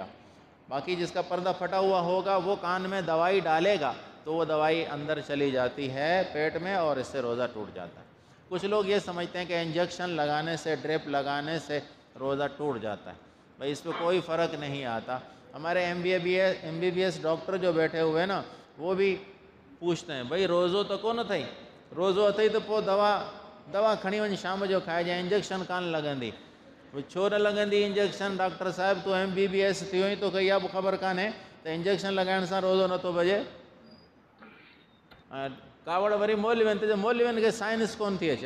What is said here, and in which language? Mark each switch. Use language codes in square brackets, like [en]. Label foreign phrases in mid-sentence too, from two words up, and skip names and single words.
[ur] باقی جس کا پردہ پھٹا ہوا ہوگا وہ کان میں دوائی ڈالے گا تو وہ دوائی اندر چلی جاتی ہے پیٹ میں اور اس سے روزہ ٹوٹ جاتا ہے۔ کچھ لوگ یہ سمجھتے ہیں کہ انجیکشن لگانے سے، ڈرپ لگانے سے روزہ ٹوٹ جاتا ہے، بھئی اس پہ کوئی فرق نہیں آتا۔ ہمارے ایم بی بی ایس ڈاکٹر جو بیٹھے ہوئے ہیں نا، وہ بھی پوچھتے ہیں بھئی [sd] روزو تو کون تھئی रोज़ो अथई त पोइ दवा खणी वञ शाम जो खाइजांइ, इंजेक्शन कान लॻंदी। छो न लॻंदी इंजेक्शन? डॉक्टर साहिब तूं MBBS थियो ई तोखे इहा बि ख़बर कान्हे त इंजेक्शन लॻाइण सां रोज़ो नथो भॼे। ऐं कावड़ वरी मौलवियुनि ते, मौलवियुनि खे साइंस कोन थी अचे।